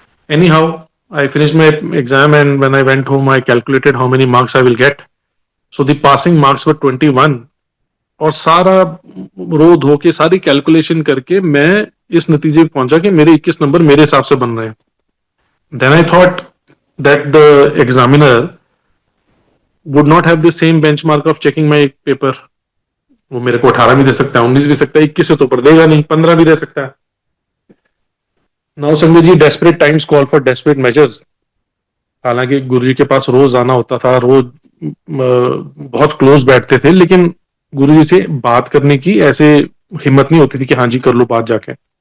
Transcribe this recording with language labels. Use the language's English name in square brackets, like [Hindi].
[English] Anyhow I finish my exam and when I went home I calculated how many marks I will get. So the passing marks were 21। [Hindi] और सारा रो धो के सारी calculation करके मैं इस नतीजे पे पहुंचा कि मेरे 21 नंबर मेरे हिसाब से बन रहे हैं। [English] Then I thought that the examiner would not have the same benchmark of checking my paper. [Hindi] वो मेरे को 18 भी दे सकता है, 19 भी सकता है, 21 से तो ऊपर देगा नहीं, 15 भी दे सकता है। Now Sanjay ji, [English] Desperate times call for desperate measures. [Hindi] हालांकि गुरुजी के पास रोज आना होता था, रोज बहुत क्लोज बैठते थे, लेकिन गुरुजी से बात करने की ऐसे हिम्मत नहीं होती थी कि हाँ जी कर लो बात जाके।